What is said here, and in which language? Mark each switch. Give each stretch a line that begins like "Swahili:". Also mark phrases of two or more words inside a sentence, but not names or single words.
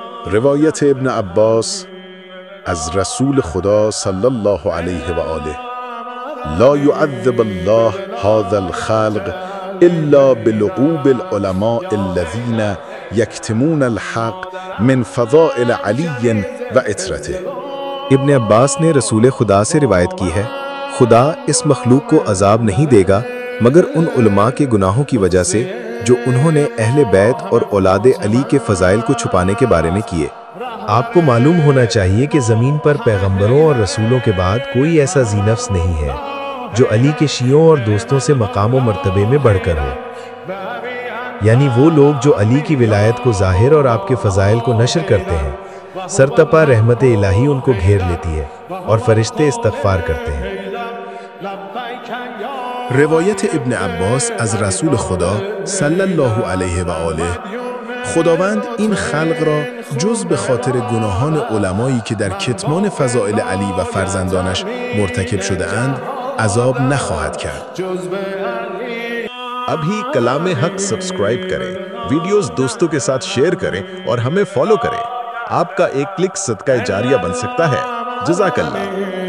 Persian: روایت ابن عباس از رسول خدا
Arabic: صلی الله علیه و آله: لا يعذب الله هذا الخلق الا بلغوب العلماء الذين يكتمون الحق من فضائل علی و عترته.
Hindi: इब्न अब्बास ने रसूल खुदा से रिवायत की है, खुदा इस मखलूक को अजाब नहीं देगा मगर उन उलमा के गुनाहों की वजह से जो उन्होंने अहले बैत और औलाद अली के फ़ज़ाइल को छुपाने के बारे में किए। आपको मालूम होना चाहिए कि ज़मीन पर पैगंबरों और रसूलों के बाद कोई ऐसा ज़ीनफ्स नहीं है जो अली के शियों और दोस्तों से मकाम व मर्तबे में बढ़कर हो, यानी वो लोग जो अली की विलायत को ज़ाहिर और आपके फ़ज़ाइल को नशर करते हैं। सरतपा रहमत इलाही उनको घेर लेती है और फरिश्ते इस्तग़फ़ार करते हैं।
Persian: روایت ابن عباس از رسول خدا
Arabic: صلی الله علیه و آله:
Persian: خداوند این خلق را جز به خاطر گناهان علمایی که در کتمان فضائل علی و فرزندانش مرتکب شده اند عذاب نخواهد کرد.
Hindi: अभी कलाम हक सब्सक्राइब करें, वीडियोस दोस्तों के साथ शेयर करें और हमें फॉलो करें। आपका एक क्लिक सदका जारिया बन सकता है। जज़ाकल्लाह।